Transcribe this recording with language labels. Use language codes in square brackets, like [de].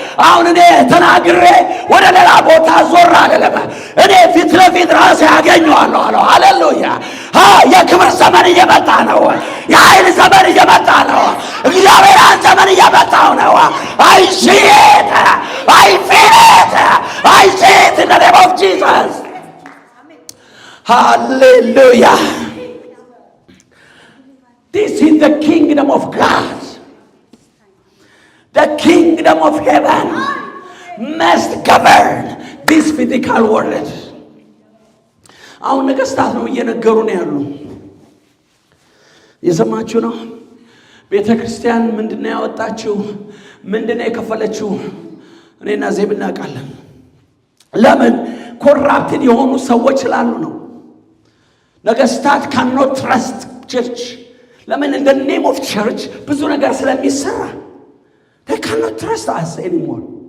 [am] አሁን እኔ ተናግሬ ወደ ሌላ ቦታ ዞር አልልም። እኔ ፊት ለፊት ራሴ ያገኘዋለሁ አለው። ሃሌሉያ! የክብር ዘመን እየመጣ ነው። የኃይል ዘመን እየመጣ ነው። እግዚአብሔርን ዘመን እየመጣው ነው። [en] I see it. I feel it. I see it in the name of Jesus. Hallelujah. This is the kingdom of God. The kingdom of heaven must govern this physical world. [am] አሁን ነገስታት ነው እየነገሩ ነው ያሉ። የሰማችሁ ነው። ቤተ ክርስቲያን ምንድነው ያወጣችው? ምንድነው የከፈለችው? እኔና ዜብ እናውቃለን። ለምን? ኮራፕትድ የሆኑ ሰዎች ስላሉ ነው። ነገስታት [en] cannot trust church። [am] ለምን? [en] in the name of church [am] ብዙ ነገር ስለሚሰራ [en] they cannot trust us anymore.